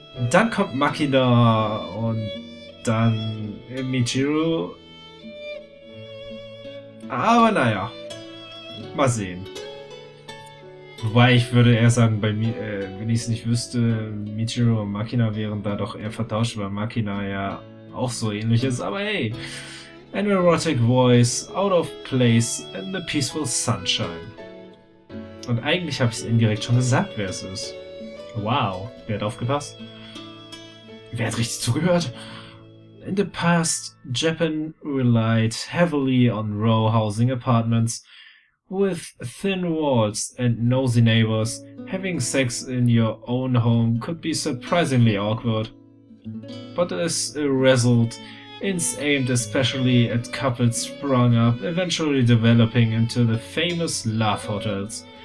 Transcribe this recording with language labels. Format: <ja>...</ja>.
<de>Dann kommt Makina und dann Michiru. Aber naja, mal sehen. Wobei ich würde eher sagen, bei mir, wenn ich es nicht wüsste, Michiru und Makina wären da doch eher vertauscht, weil Makina ja auch so ähnlich ist. Aber hey,</de> <en>an erotic voice, out of place in the peaceful sunshine.</en> <de>Und eigentlich habe ich es indirekt schon gesagt, wer es ist. Wow, wer hat aufgepasst? Wer hat richtig zugehört?</de> <en>In the past, Japan relied heavily on row housing apartments with thin walls and nosy neighbors. Having sex in your own home could be surprisingly awkward. But as a result, inns aimed especially at couples sprung up, eventually developing into the famous love hotels.</en>